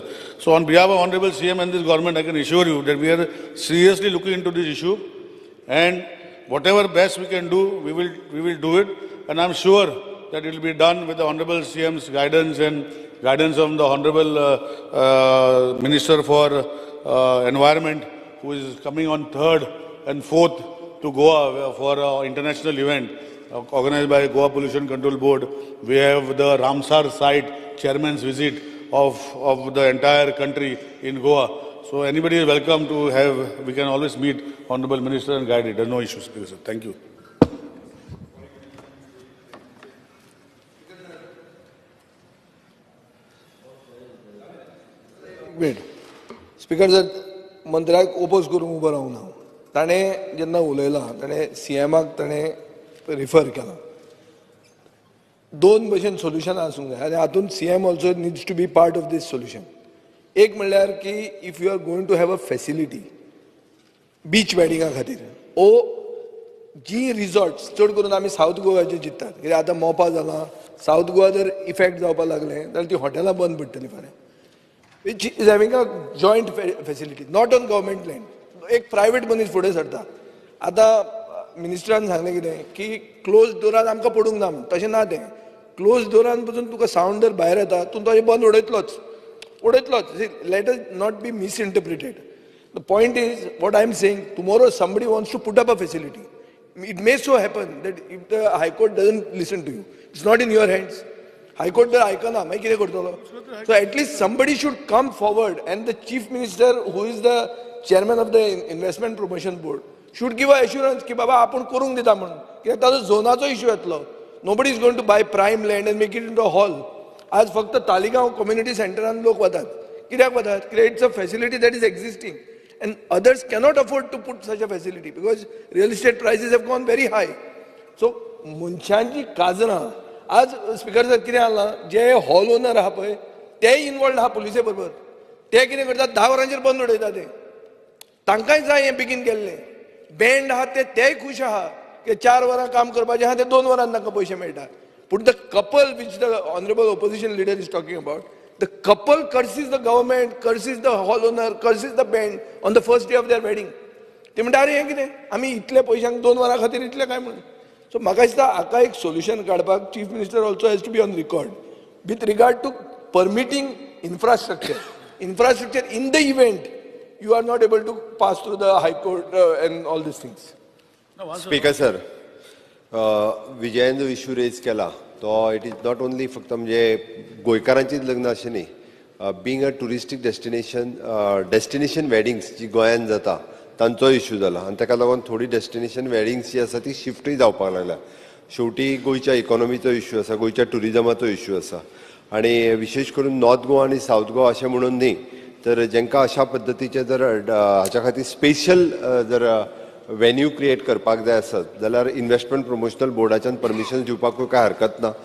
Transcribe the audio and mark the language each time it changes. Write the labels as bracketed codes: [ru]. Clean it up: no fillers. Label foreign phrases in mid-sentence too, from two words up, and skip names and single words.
[en] So on behalf of Honorable CM and this government I can assure you that we are seriously looking into this issue and whatever best we can do we will do it, and I am sure that it will be done with the Honorable CM's guidance and guidance of the Honorable Minister for Environment, who is coming on 3rd and 4th to Goa for an international event organized by Goa Pollution Control Board. We have the Ramsar site chairman's visit of the entire country in Goa. So anybody is welcome to have, we can always meet Honorable Minister and guide it. There are no issues. Thank you. [kok] स्पीकर सर मंत्र्याक ओपोज करून उबो रावूं ना ताणें जेन्ना उलयलां ताणें CMाक ताणें रिफर केलां दोन भशेन सोल्युशन आसूंक जाय आनी हातूंत CM [en] also needs to be part of this solution. [kok] एक म्हणल्यार की [en] if you are going to have a facility [kok] बीच वेडिंगा खातीर ओ जी रिसॉर्ट्स चड करून आमी सावथ गोवाचे चिंततात कित्याक आतां मोपा जालां सावथ गोवा जर इफेक्ट जावपाक लागलें जाल्यार ती हॉटेलां बंद पडटलीं फाल्यां. [en] which is having a joint facility, not on government land. [kok] एक प्रायव्हेट मनीस फुडें सरता. आतां मिनिस्टरान सांगलें कितें की क्लोज डोरान आमकां पडूंक ना म्हूण. तशें ना तें. क्लोज डोरान पसून तुका सावंड जर भायर येता तूं तशें बंद उडयतलोच. [en] Let us not be misinterpreted. The point is, what I am saying, tomorrow somebody wants to put up a facility. It may so happen that if the High Court doesn't listen to you, it's not in your hands. [kok] High Court जर आयकना मागीर कितें करतलो? [en] So at least somebody should come forward, and the Chief Minister, who is the chairman of the Investment Promotion Board, should give an assurance [kok] की बाबा आपण करूंक दिता म्हणून. कित्याक ताजो झोनाचो इश्यू येतलो. [en] Nobody is going to buy prime land and make it into a hall. [kok] आज फक्त तालिगांव कम्युनिटी सेंटरान लोक वतात. कित्याक वतात? कित्याक [en] it's a facility that is existing and others cannot afford to put such a facility because real estate prices have gone very high. [kok] So मनशांची काजरां आज स्पीकर सर कितें जालां, जे [en] hall owner [kok] आहा पळय तेय इनवॉल्ड आहा पुलिसे बरोबर. ते कितें करतात, 10 वरांचेर बंद उडयता ते. तांकांय जाय हें बेगीन केल्लें. बँड आहा तेय खूश आहा की 4 वरां काम करपाचें आहा ते 2 वरांत तांकां पयशे मेळटा. [en] But the couple which the honorable opposition leader is talking about, the couple curses the government, curses the hall owner, curses the band on the first day of their wedding. [kok] ते म्हणटा अरे हें कितें, आमी इतले पयशांक 2 वरां खातीर इतले काय म्हणून. [en] सो [kok] म्हाका दिसता हाका एक सोल्युशन काडपाक [en] chief minister also has to be on record with regard to permitting infrastructure in the event you are not able to pass through the High Court and all these things. Speaker sir, [kok] विजयान जो इश्यू रेज केला तो [en] it is not only [kok] फक्त म्हणजे गोंयकारांचीच लग्न अशें न्ही. [en] being a touristic destination weddings [kok] जी गोंयांत जाता तांचो इश्यू जाला आनी ताका लागून थोडी [en] destination weddings [kok] जी आसा ती शिफ्टूय जावपाक लागल्या. शेवटी गोंयच्या इकॉनॉमीचो इश्यू आसा, गोंयच्या टुरिजमाचो इश्यू आसा आनी विशेश करून नॉर्थ गोवा आनी सावथ गोवा अशें म्हणून न्ही तर जेंकां अशा पद्दतीचे जर हाच्या खातीर स्पेशल जर वेन्यू क्रिएट करपाक जाय आसत जाल्यार इन्व्हेस्टमेंट प्रमोशनल बोर्डाच्यान परमिशन दिवपाकूय काय हरकत ना.